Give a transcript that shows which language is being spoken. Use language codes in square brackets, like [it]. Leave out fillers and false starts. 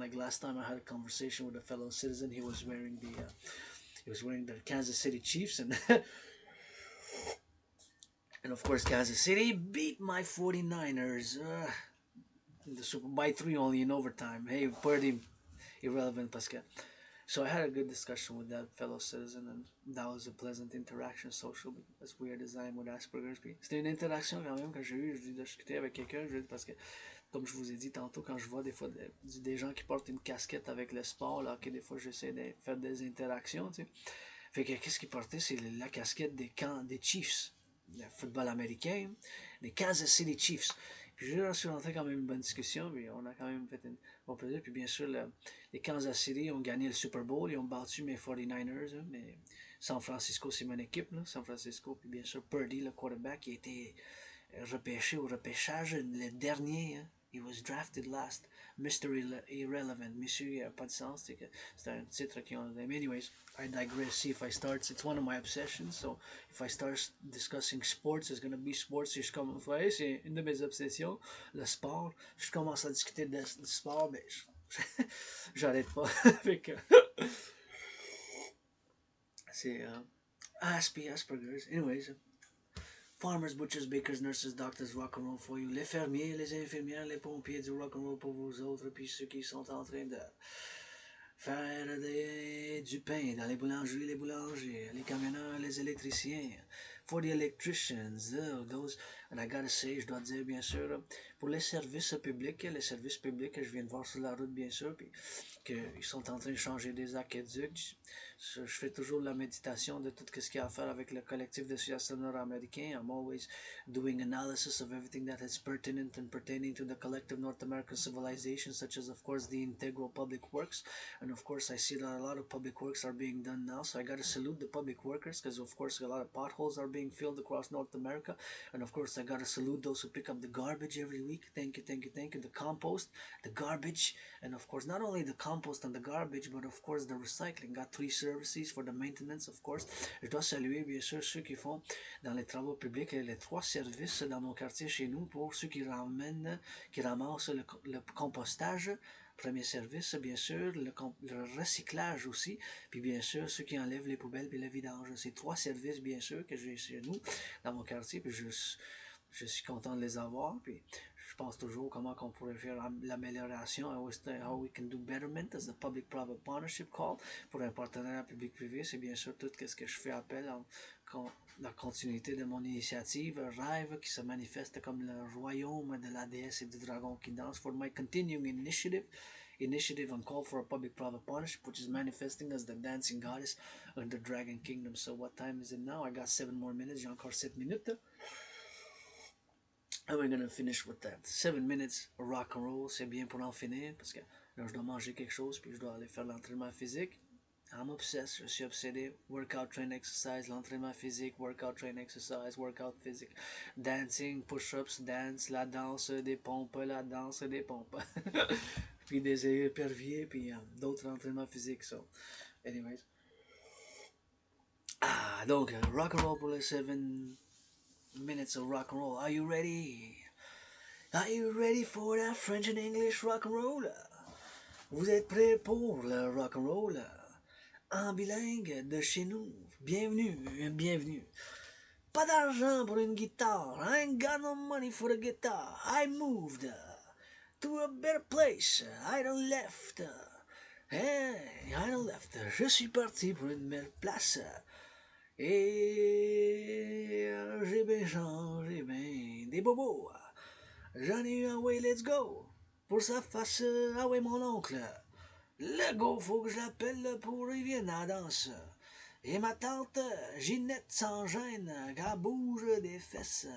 [en] Like last time, I had a conversation with a fellow citizen. He was wearing the Kansas City Chiefs, and and of course, Kansas City beat my 49ers in the Super by 3 only in overtime. Hey, pretty irrelevant, Pascal. So I had a good discussion with that fellow citizen, and that was a pleasant interaction, social, as weird as I am with Asperger's. [fr] Puis c'était une interaction quand même que j'ai eue, j'ai discuté avec quelqu'un, parce que, comme je vous ai dit tantôt, quand je vois des fois des gens qui portent une casquette avec le sport, là, que des fois j'essaie de faire des interactions, tu sais. Fait que qu'est-ce qu'il portait, c'est la casquette des Chiefs, le football américain, des Kansas City Chiefs. Puis je suis rentré quand même une bonne discussion, puis on a quand même fait une bon plaisir. Puis bien sûr, les Kansas City ont gagné le Super Bowl, ils ont battu mes 49ers, hein, mais San Francisco, c'est mon équipe, là, San Francisco. Puis bien sûr, Purdy, le quarterback, qui a été repêché au repêchage, le dernier, hein. [en] He was drafted last. Mr. Irrelevant. [fr] Monsieur, il n'a pas de sens. C'est un titre qui ont. [en] Anyways, I digress. See if I start. It's one of my obsessions. So if I start discussing sports, it's gonna be sports. [fr] Si je commence, ouais, c'est une de mes obsessions, le sport. Je commence à discuter de sport, mais j'arrête pas. C'est Asperger's. [en] Anyways, farmers, butchers, bakers, nurses, doctors, rock and roll for you. [fr] Les fermiers, les infirmières, les pompiers, du rock and roll pour vous autres, puis ceux qui sont en train de faire du pain dans les boulangeries, les boulangers, les camionneurs, les électriciens. [en] For the electricians, those, and I gotta say, [fr] je dois dire bien sûr, pour les services publics, que je viens de voir sur la route bien sûr, puis qu'ils sont en train de changer des aqueducs. Je fais toujours la méditation de tout ce qui a à faire avec le collectif de situation nord-américain. [en] I'm always doing analysis of everything that is pertinent and pertaining to the collective North American civilization, such as, of course, the integral public works. And, of course, I see that a lot of public works are being done now, so I got to salute the public workers because, of course, a lot of potholes are being filled across North America. And, of course, I got to salute those who pick up the garbage every week. Thank you, thank you, thank you. The compost, the garbage, and, of course, not only the compost and the garbage, but, of course, the recycling. Got 3 services for the maintenance, of course. [fr] Je dois saluer, bien sûr, ceux qui font dans les travaux publics les 3 services dans mon quartier chez nous pour ceux qui ramassent le compostage. Premier service, bien sûr, le recyclage aussi, puis bien sûr, ceux qui enlèvent les poubelles et le vidange. C'est 3 services, bien sûr, que j'ai chez nous, dans mon quartier, puis je suis content de les avoir, puis je pense toujours comment on pourrait faire l'amélioration, [en] how we can do betterment as a public-private partnership call [fr] pour un partenariat public-privé. C'est bien sûr tout ce que je fais appel la continuité de mon initiative, Rêve, qui se manifeste comme le royaume de la déesse et du dragon qui danse. [en] For my continuing initiative on call for a public-private partnership, which is manifesting as the dancing goddess of the dragon kingdom. So what time is it now? I got 7 more minutes. [fr] J'ai encore 7 minutes. [en] And we're gonna finish with that. [fr] 7 minutes rock and roll, c'est bien pour en finir, parce que là, je dois manger quelque chose, puis je dois aller faire l'entraînement physique. [en] I'm obsessed, [fr] je suis obsédé. [en] Workout, train, exercise, l'entraînement physique, workout, train, exercise, workout physique. [fr] Dancing, push-ups, dance, la danse des pompes, la danse des pompes. Puis des éperviers, puis d'autres entraînements physiques, so. [en] Anyways. [fr] Donc, rock and roll pour les 7 minutes [en] of rock and roll. Are you ready? Are you ready for that French and English rock and roll? [fr] Vous êtes prêts pour le rock and roll? En bilingue de chez nous. Bienvenue, bienvenue. Pas d'argent pour une guitare. [en] I ain't got no money for the guitar. I moved to a better place. I done left. Hey, I done left. [fr] Je suis parti pour une belle place. Et j'ai bien changé, ben des bobos. J'en ai eu un way, [en] let's go. [fr] Pour sa face, ah ouais, mon oncle. Le go, faut que je l'appelle pour qu'il vienne à la danse. Et ma tante Ginette sans gêne, qu'elle bouge des fesses.